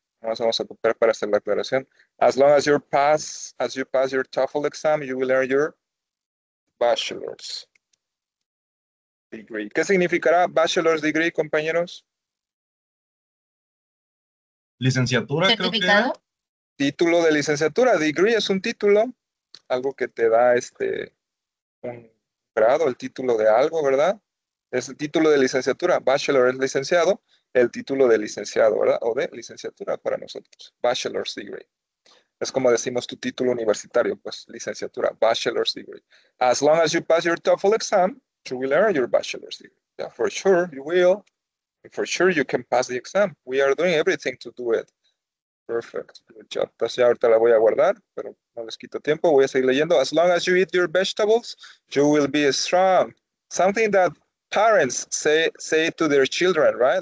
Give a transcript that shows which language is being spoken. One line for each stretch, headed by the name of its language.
Spanish: Vamos a copiar para hacer la aclaración.
English: As long as you pass your TOEFL exam, you will earn your bachelor's degree.
Spanish: ¿Qué significará bachelor's degree, compañeros? Licenciatura, creo que era. Título de licenciatura. Degree es un título, algo que te da un grado, el título de algo, ¿verdad? Es el título de licenciatura. Bachelor es licenciado, el título de licenciado, ¿verdad? O de licenciatura para nosotros. Bachelor's degree. Es como decimos tu título universitario, pues licenciatura, bachelor's degree.
English: As long as you pass your TOEFL exam, you will earn your bachelor's degree. Yeah, for sure you will. For sure you can pass the exam. We are doing everything to do it. Perfect. Good job.
Spanish: Entonces ya ahorita la voy a guardar, pero no les quito tiempo. Voy a seguir leyendo.
English: As long as you eat your vegetables, you will be strong. Something that parents say to their children, right?